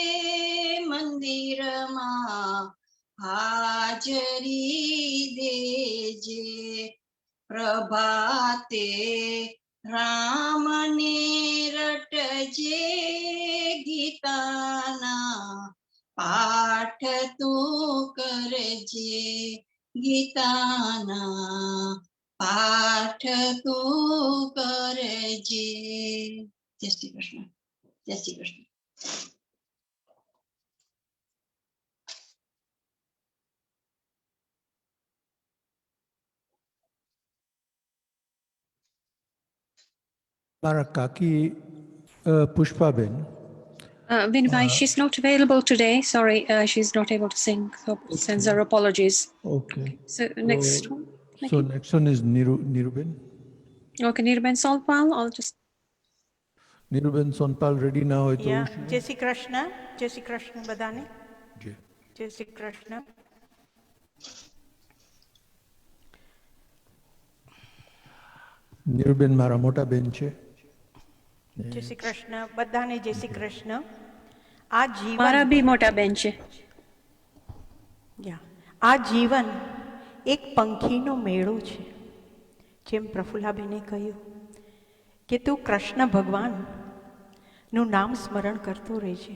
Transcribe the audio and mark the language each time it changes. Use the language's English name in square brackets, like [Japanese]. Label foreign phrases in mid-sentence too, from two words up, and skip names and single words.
[Gujarati] મંદિરમાં હાજરી દેજે પ્રભાતે રામને રટજે ગીતાના પાઠ તું કરજે ગીતાના પાઠ તું કરજે જય શ્રી કૃષ્ણ જય શ્રી કૃષ્ણ મારા કાકી પુષ્પાબેન [English] Vinay, she's not available today. Sorry, she's not able to sing. So sends her apologies. Okay. So next one. So next one is Niruben. Okay, Niruben Solpal. I'll just. Niruben Solpal ready now. Yeah. [Gujarati] જય શ્રી કૃષ્ણ. જય શ્રી કૃષ્ણ બધાને. જય શ્રી કૃષ્ણ. Niruben મારા મોટા બેન છે. જય શ્રી કૃષ્ણ બધાને જય શ્રી કૃષ્ણ આ જીવન મારા બી મોટા બેન છે. આ જીવન એક પંખીનો મેળો છે. જેમ પ્રફુલ્લાબેને કહ્યું કે તું કૃષ્ણ ભગવાનનું નામ સ્મરણ કરતો રહેજે.